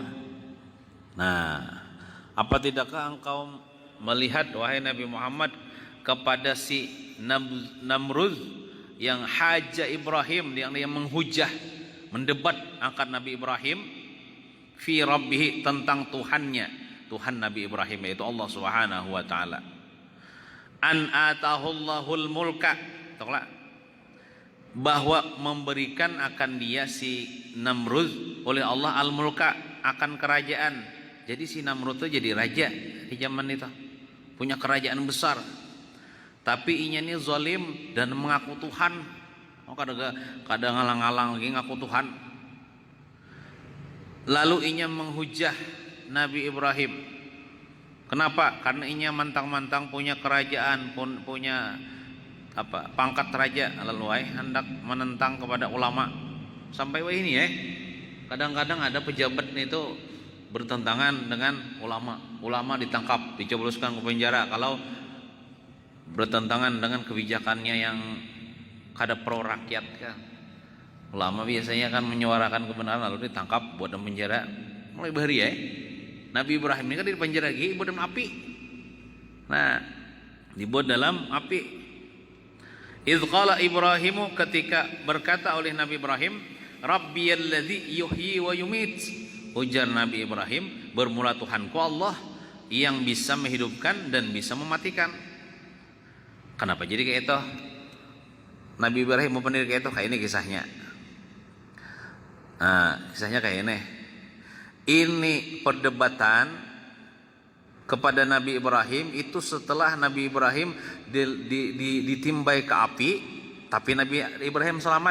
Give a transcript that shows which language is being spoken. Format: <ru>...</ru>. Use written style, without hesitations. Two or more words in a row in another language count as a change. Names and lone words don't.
<id>Nah, apa tidakkah engkau melihat wahai Nabi Muhammad kepada si Namrud yang haja Ibrahim, yang dia menghujah, mendebat angkat Nabi Ibrahim</id> <ar>في ربه,</ar> <id>tentang Tuhannya, Tuhan Nabi Ibrahim yaitu Allah</id> <ar>سبحانه وتعالى. أن آتاه الله الملك,</ar> <id>bahwa memberikan akan dia si Namrud oleh Allah al-mulka, akan kerajaan. Jadi si Namrud itu jadi raja di zaman itu, punya kerajaan besar. Tapi inya ini zalim dan mengaku Tuhan. Kadang ngalang-ngalang lagi ngaku Tuhan. Lalu inya menghujah Nabi Ibrahim. Kenapa? Karena inya mantang-mantang punya kerajaan, punya pangkat raja, lalu hendak menentang kepada ulama. Sampai ini kadang-kadang ada pejabat itu bertentangan dengan ulama. Ulama ditangkap, dicoboskan ke penjara kalau bertentangan dengan kebijakannya yang kada pro rakyat kan. Ulama biasanya kan menyuarakan kebenaran lalu ditangkap buat dalam penjara. Mulai bahari Nabi Ibrahim ini kan di penjara lagi buat dalam api. Nah, dibuat dalam api.</id> <ar>إذ قال إبراهيم,</ar> <id>ketika berkata oleh Nabi Ibrahim,</id> <ar>ربي الذي يحيي ويميت.</ar> <id>Ujar Nabi Ibrahim, bermula Tuhanku Allah yang bisa menghidupkan dan bisa mematikan. Kenapa jadi kayak itu? Nabi Ibrahim mau pendiri kayak itu, kayak ini kisahnya. Nah, kisahnya kayak ini. Ini perdebatan kepada Nabi Ibrahim itu setelah Nabi Ibrahim ditimbai ke api, tapi Nabi Ibrahim selamat.</id>